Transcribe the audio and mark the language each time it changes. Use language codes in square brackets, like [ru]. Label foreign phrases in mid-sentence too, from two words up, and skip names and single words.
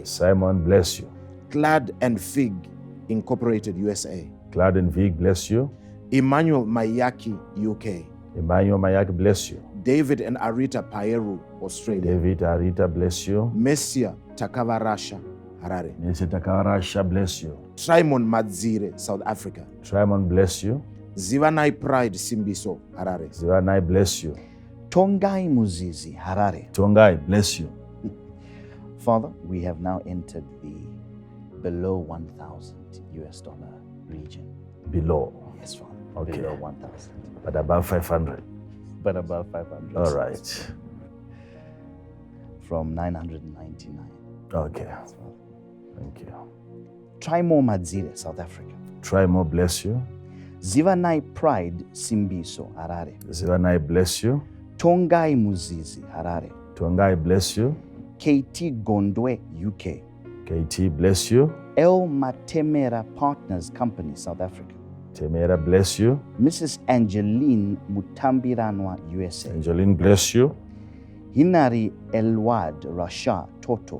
[en] Simon, bless you. Clad and Fig, Incorporated, USA. Clad and Vig, bless you. Emmanuel Mayaki, UK. Emmanuel Mayak, bless you. David and Arita Paeru, Australia. David Arita, bless you. Messia Takava, Russia, Harare. Nese Takarasha, bless you. Trimon Madzire, South Africa. Trimon, bless you. Zivanai Pride, Simbiso, Harare. Zivanai, bless you. Tongai Muzizi, Harare. Tongai, bless you. Father, we have now entered the below 1,000 US dollar region. Below, Yes, Father. Okay. Below 1,000. but above 500. But above 500. All right. From 999. Okay. Yes, Father. Thank you. Trimo Madzire, South Africa. Try more, bless you. Zivanai Pride, Simbiso, Harare. Zivanai, bless you. Tongai Muzizi, Harare. Tongai, bless you. KT Gondwe, UK. KT, bless you. El Matemera Partners Company, South Africa. Temera, bless you. Mrs. Angeline Mutambiranwa, USA. Angeline, bless you. Hinari Elwad Rasha, Toto.